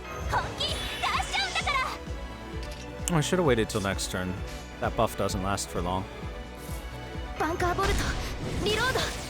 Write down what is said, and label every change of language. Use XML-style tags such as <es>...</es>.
<ja>本気出しちゃうんだから。</ja> <en>I should have waited till next turn. That buff doesn't last for long.</en> <ja>バンカーボルトリロード。</ja>